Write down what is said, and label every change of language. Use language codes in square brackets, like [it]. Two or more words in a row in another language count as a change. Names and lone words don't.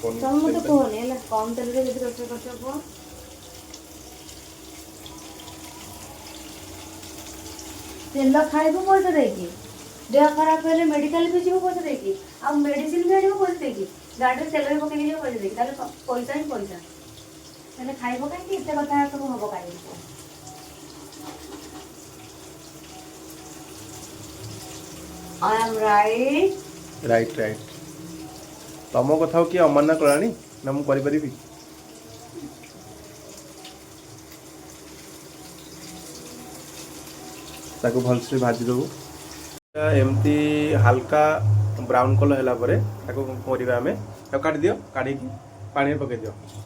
[or] ତମେ ମତେ କୁହନି ହେଲା କମ ତେଲରେ ଯଦି ରୋଷେଇ କରୁଛ କୁହ ତେଲ ଖାଇବୁ ପଇସା ଦେଇକି ଦେହ ଖରାପ ହେଲେ ମେଡିକାଲ ବି ଯିବ ପଇସା ଦେଇକି ଆଉ ମେଡିସିନ ବି ଆଣିବ ପଇସା ଦେଇକି ଗାଡ଼ିରେ ତେଲ ବି ପକେଇକି ଯିବ ପଇସା ଦେଇକି ତାହେଲେ ପଇସା ହିଁ ପଇସା ତାହେଲେ ଖାଇବ କାହିଁକି ଏତେ କଥା ସବୁ ହବ କାହିଁକି କୁହ [en] I am right. [or] ରାଇଟ୍ ତମ କଥାକୁ କିଏ ଅମାନ୍ୟ କଲାଣି ନା ମୁଁ କରିପାରିବି ତାକୁ ଭଲସେ ଭାଜିଦେବୁ ଏମିତି ହାଲକା [en] brown colour [or] ହେଲା ପରେ ତାକୁ କ'ଣ କରିବା ଆମେ ତାକୁ କାଟିଦିଅ କାଢ଼ିକି ପାଣିରେ ପକାଇ ଦିଅ